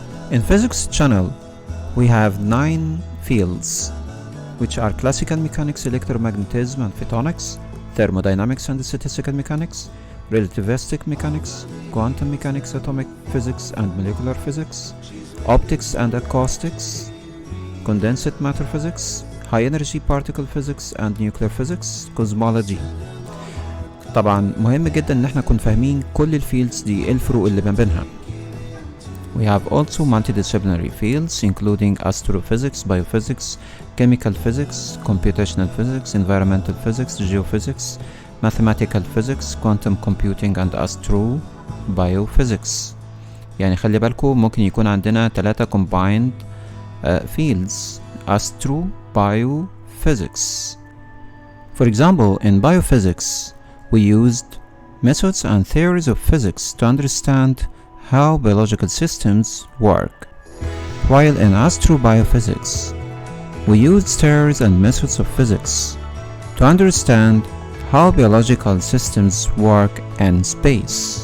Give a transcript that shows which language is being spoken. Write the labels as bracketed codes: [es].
[en] In physics channel, we have 9 fields, which are classical mechanics, electromagnetism and photonics, thermodynamics and statistical mechanics, relativistic mechanics, quantum mechanics, atomic physics and molecular physics, optics and acoustics, condensed matter physics, high energy particle physics and nuclear physics, cosmology. [ar] طبعا مهم جدا ان احنا نكون فاهمين كل الفيلدز دي ايه الفروق اللي ما بينها. [en] We have also multidisciplinary fields including astrophysics, biophysics, chemical physics, computational physics, environmental physics, geophysics, mathematical physics, quantum computing and astrobiophysics. [ar] يعني خلي بالكم ممكن يكون عندنا 3 [en] combined fields: [ar] astrobiophysics. [en] For example, in biophysics, we used methods and theories of physics to understand how biological systems work, while in astrobiophysics, we used theories and methods of physics to understand how biological systems work in space.